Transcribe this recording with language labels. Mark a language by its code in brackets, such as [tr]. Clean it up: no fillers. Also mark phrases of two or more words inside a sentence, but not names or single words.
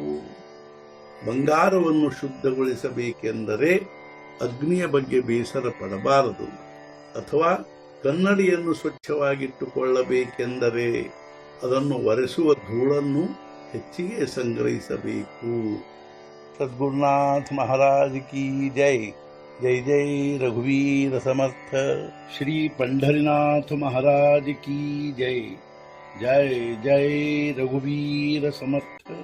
[kn] ಬಂಗಾರವನ್ನು ಶುದ್ಧಗೊಳಿಸಬೇಕೆಂದರೆ ಅಗ್ನಿಯ ಬಗ್ಗೆ ಬೇಸರ ಪಡಬಾರದು, ಅಥವಾ ಕನ್ನಡಿಯನ್ನು ಸ್ವಚ್ಛವಾಗಿಟ್ಟುಕೊಳ್ಳಬೇಕೆಂದರೆ ಅದನ್ನು ಒರೆಸುವ ಧೂಳನ್ನು ಹೆಚ್ಚಿಗೆ ಸಂಗ್ರಹಿಸಬೇಕು. [hi] सद्गुरुनाथ महाराज की जय. [mr] जय जय रघुवीर समर्थ. [hi] ಶ್ರೀ पंढरीनाथ महाराज की जय. [mr] जय जय रघुवीर समर्थ.